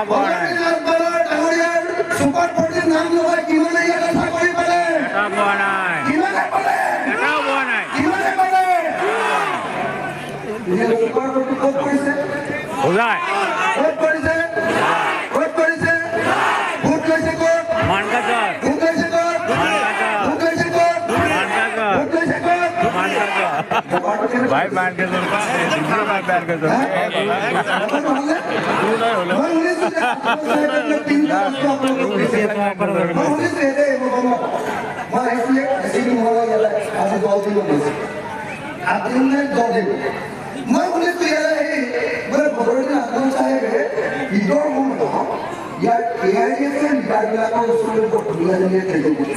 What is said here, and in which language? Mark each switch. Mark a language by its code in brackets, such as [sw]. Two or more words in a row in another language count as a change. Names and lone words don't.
[as] ছুপাৰ 40ত নাম লগাই কিমানে ইয়াত চাকৰি পালে কিমানে পালে ছুপাৰ 40 ক'ত কৰিছে ভোট লৈছে ক'ত [hi] भाई बैठ के दूसरा भाई बैठ के [as] মই শুনিছো বোলে বদৰুদ্দিন আজমল চাহাবে ঈদৰ সময়ত ইয়াৰ AIDF লিডাৰবিলাকৰ ওচৰলৈ বৰ ধুনীয়া ধুনীয়া খেলিব